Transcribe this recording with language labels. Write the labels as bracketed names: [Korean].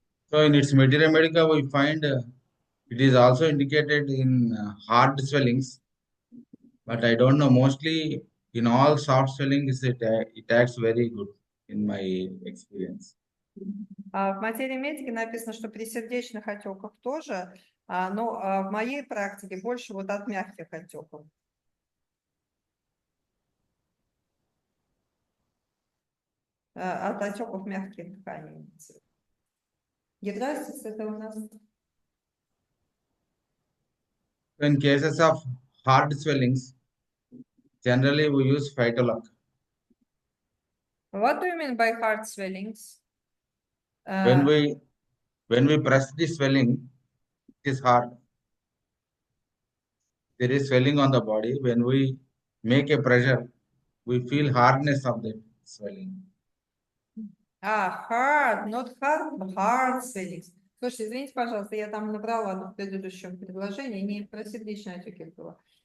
[English] So in its materia medica, we find it is also indicated in hard swellings, but I don't know. Mostly in all soft swellings, it acts very good in my experience. [Russian] В материи медики написано, что при сердечных отеках тоже, но в моей практике больше вот от мягких отеков. От отеков мягких тканей. Гидрастис это у нас. [English] In cases of hard swellings, generally we use phytolog. What do you mean by heart swellings? When we press the swelling, it is hard. There is swelling on the body. When we make a pressure, we feel hardness of the swelling. Hard, not hard, hard swellings. [Russian] Слушайте, извините, пожалуйста, я там набрала в предыдущем предложении, не про сердечные отеки было.